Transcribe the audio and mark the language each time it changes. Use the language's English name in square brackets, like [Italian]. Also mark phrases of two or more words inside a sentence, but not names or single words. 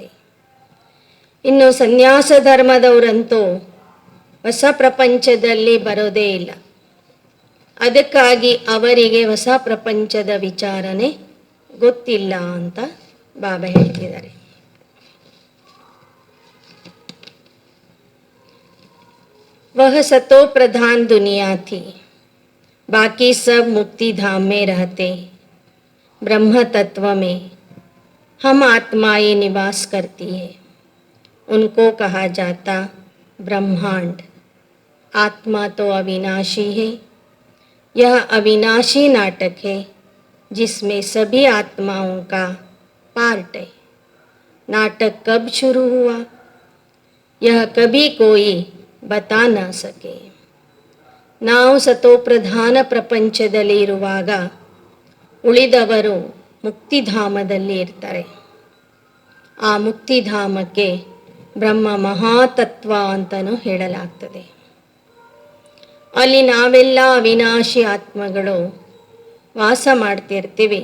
[Kannada] ಇನ್ನು ಸನ್ಯಾಸ ಧರ್ಮದವರಂತೂ ಹೊಸ ಪ್ರಪಂಚದಲ್ಲಿ ಬರೋದೇ ಇಲ್ಲ. ಅದಕ್ಕಾಗಿ ಅವರಿಗೆ ಹೊಸ ಪ್ರಪಂಚದ ವಿಚಾರನೆ ಗೊತ್ತಿಲ್ಲ ಅಂತ ಬಾಬಾ ಹೇಳ್ತಿದ್ದಾರೆ. [Hindi] वह सतो प्रधान दुनिया थी, बाकी सब मुक्ति धाम में रहते. ब्रह्म तत्व में हम आत्माएं निवास करती है, उनको कहा जाता ब्रह्मांड. आत्मा तो अविनाशी है. यह अविनाशी नाटक है जिसमें सभी आत्माओं का पार्ट है. नाटक कब शुरू हुआ यह कभी कोई बता न सके. [Kannada] ನಾವು ಸತೋಪ್ರಧಾನ ಪ್ರಪಂಚದಲ್ಲಿ ಇರುವಾಗ ಉಳಿದವರು ಮುಕ್ತಿಧಾಮದಲ್ಲಿ ಇರ್ತಾರೆ. ಆ ಮುಕ್ತಿಧಾಮಕ್ಕೆ ಬ್ರಹ್ಮ ಮಹಾತತ್ವ ಅಂತಲೂ ಹೇಳಲಾಗ್ತದೆ. ಅಲ್ಲಿ ನಾವೆಲ್ಲ ಅವಿನಾಶಿ ಆತ್ಮಗಳು ವಾಸ ಮಾಡ್ತಿರ್ತೀವಿ.